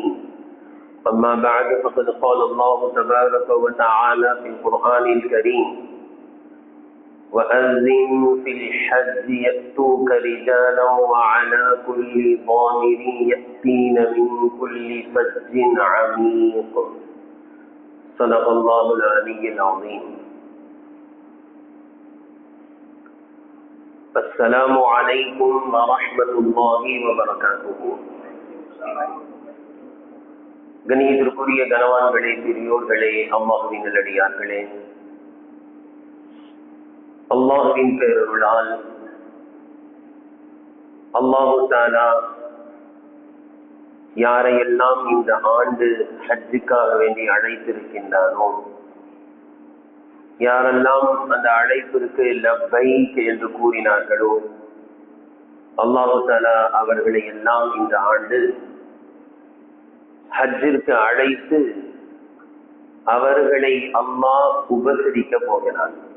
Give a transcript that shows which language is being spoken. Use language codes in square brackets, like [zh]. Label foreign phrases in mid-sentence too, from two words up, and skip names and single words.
[ar] أما بعد، فقد قال الله تبارك وتعالى في القرآن الكريم: وأذن في الحج يأتوك رجالا وعلى كل ضامر يأتين من كل فج عميق. صدق الله العلي العظيم. السلام عليكم ورحمة الله وبركاته. [ta] கணியத்திற்குரிய கனவான்களே, பெரியோர்களே, அல்லாஹ்வின் நல்லடியார்களே, அல்லாஹ்வின் பேரருளால் [ar] الله تعالى [ta] யாரையெல்லாம் இந்த ஆண்டு ஹஜ்ஜுக்காக வேண்டி அழைத்திருக்கின்றானோ, யாரெல்லாம் அந்த அழைப்பிற்கு லப்பைக் என்று கூறினார்களோ, [ar] الله تعالى [ta] அவர்களை எல்லாம் இந்த ஆண்டு ஹஜ்ஜிற்கு அழைத்து அவர்களை அல்லாஹ் உபசரிக்க போகிறான்.